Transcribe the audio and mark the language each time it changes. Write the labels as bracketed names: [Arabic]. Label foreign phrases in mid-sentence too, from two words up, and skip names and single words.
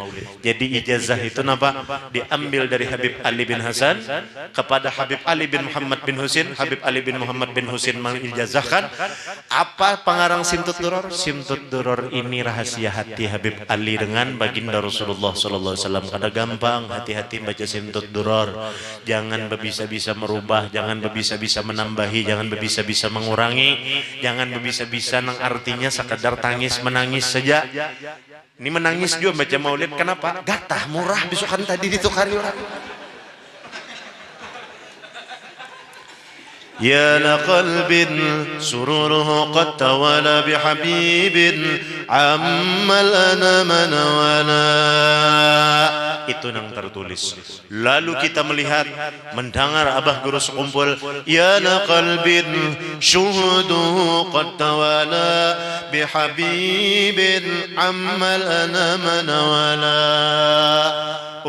[Banjar] Jadi ijazah itu napa? Diambil dari Habib Ali bin Hasan kepada Habib Ali bin Muhammad bin Husin. Habib Ali bin Muhammad bin Husin mengijazahkan. Apa pengarang Simtud Duror? Simtud Duror ini rahasia hati Habib Ali dengan baginda Rasulullah [Arabic] صلى الله عليه وسلم. [Banjar] Kada gampang, hati-hati baca Simtud Duror. Jangan berbisa-bisa merubah, jangan berbisa-bisa menambahi, jangan berbisa-bisa mengurangi, jangan berbisa-bisa nang artinya sekadar tangis menangis saja. Ini menangis juga baca maulid. Kenapa? Gatah murah besokan tadi ditukari orang. [Arabic] يا لقلب سروره قد توالى بحبيب عم الأنام نوالا. [Banjar] Itu yang tertulis. Lalu kita melihat, mendengar Abah Guru Kumpul, [Arabic] يا لقلب شهوده قد توالى بحبيب عم الأنام نوالا.